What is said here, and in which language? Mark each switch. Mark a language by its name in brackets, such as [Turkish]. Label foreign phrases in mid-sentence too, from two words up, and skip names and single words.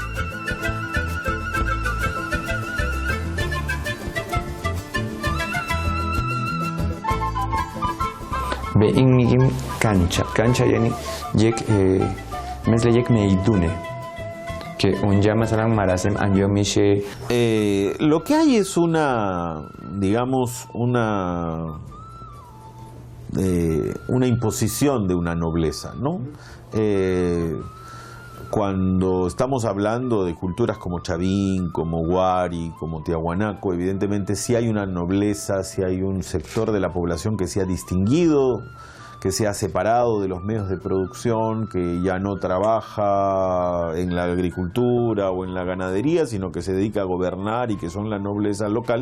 [Persian] به این میگیم کنچا. کنچا یعنی مثل یک میدونه que اونجا مثلا مراسم انجام میشه. [Spanish] Lo que hay es digamos, una imposición de una nobleza, ¿no? Cuando estamos hablando de culturas como Chavín, como Wari, como Tiahuanaco, evidentemente sí hay una nobleza, sí hay un sector de la población que se ha distinguido, que se ha separado de los medios de producción, que ya no trabaja en la agricultura o en la ganadería, sino que se dedica a gobernar y que son la nobleza local.